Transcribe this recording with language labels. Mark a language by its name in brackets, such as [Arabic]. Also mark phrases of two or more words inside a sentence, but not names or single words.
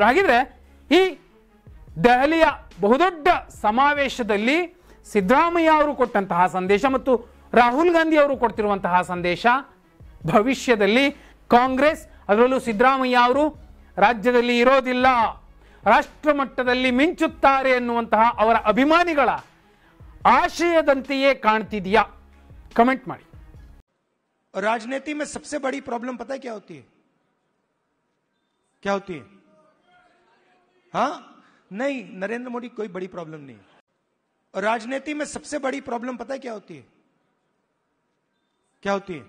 [Kannada] ಹಾಗಿದ್ರೆ ಈ ದೆಹಲಿಯ ಬಹುದೊಡ್ಡ ಸಮಾವೇಶದಲ್ಲಿ ಸಿದ್ದರಾಮಯ್ಯ ಅವರು ಕೊಟ್ಟಂತಹ ಸಂದೇಶ ಮತ್ತು ರಾಹುಲ್ ಗಾಂಧಿ ಅವರು ಕೊಡ್ತಿರುವಂತಹ ಸಂದೇಶ, ಭವಿಷ್ಯದಲ್ಲಿ ಕಾಂಗ್ರೆಸ್, ಅದರಲ್ಲೂ ಸಿದ್ದರಾಮಯ್ಯ ಅವರು ರಾಜ್ಯದಲ್ಲಿ ಇರೋದಿಲ್ಲ, ರಾಷ್ಟ್ರ ಮಟ್ಟದಲ್ಲಿ ಮಿಂಚುತ್ತಾರೆ ಎನ್ನುವಂತಹ ಅವರ ಅಭಿಮಾನಿಗಳ ಆಶಯದಂತೆಯೇ ಕಾಣ್ತಿದೆಯಾ? ಕಮೆಂಟ್ ಮಾಡಿ. [Hindi] राजनीति में सबसे बड़ी प्रॉब्लम पता है क्या होती है? क्या होती है? हाँ, नहीं, नरेंद्र मोदी कोई बड़ी प्रॉब्लम नहीं. राजनीति में सबसे बड़ी प्रॉब्लम पता है क्या होती है? क्या होती है?